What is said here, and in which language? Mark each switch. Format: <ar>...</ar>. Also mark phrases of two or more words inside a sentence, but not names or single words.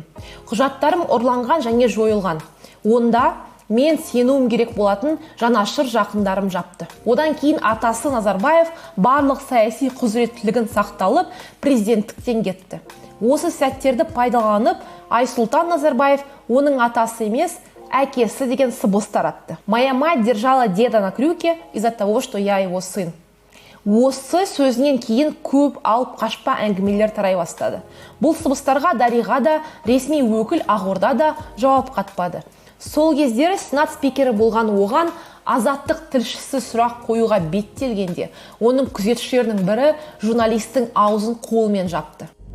<kk>Құжаттарым ұрланған және жойылған. Онда мен сенуім керек болатын жанашыр жақындарым жапты. Одан кейін атасы Назарбаев барлық саяси құзыреттілігін сақталып, президенттіктен кетті. Осы сәттерді пайдаланып, Айсұлтан Назарбаев оның атасы емес, әкесі деген сыбыс таратты.</kk> <ru>Моя мать держала деда на крюке из-за того, что я его сын.</ru> <kk>Осы сөзінен кейін көп алып қашпа әңгімелер тарай бастады. Бұл сыбыстарға Дариға да, ресми өкіл Ақорда да жауап қатпады. Сол кездері сенат спикері болған оған Азаттық тілшісі сұрақ қоюға беттелгенде, оның күзетшілерінің бірі журналистің аузын қолымен жапты.</kk>